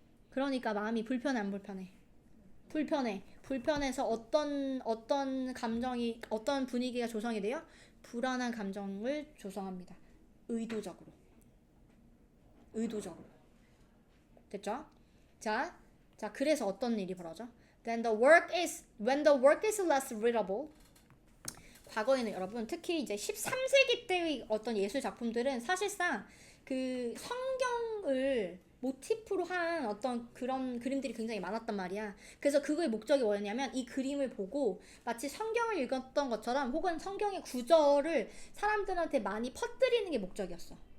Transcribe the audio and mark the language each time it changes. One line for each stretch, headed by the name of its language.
Korean: 그러니까 마음이 불편해 안 불편해? 불편해서 어떤 감정이 어떤 분위기가 조성이 돼요? 불안한 감정을 조성합니다. 의도적으로. 됐죠? 자, 그래서 어떤 일이 벌어져?
English: When the work is less readable.
Korean: 과거에는 여러분 특히 이제 13세기 때의 어떤 예술 작품들은 사실상 그 성경을 모티프로 한 어떤 그런 그림들이 굉장히 많았단 말이야. 그래서 그거의 목적이 뭐였냐면 이 그림을 보고 마치 성경을 읽었던 것처럼 혹은 성경의 구절을 사람들한테 많이 퍼뜨리는 게 목적이었어.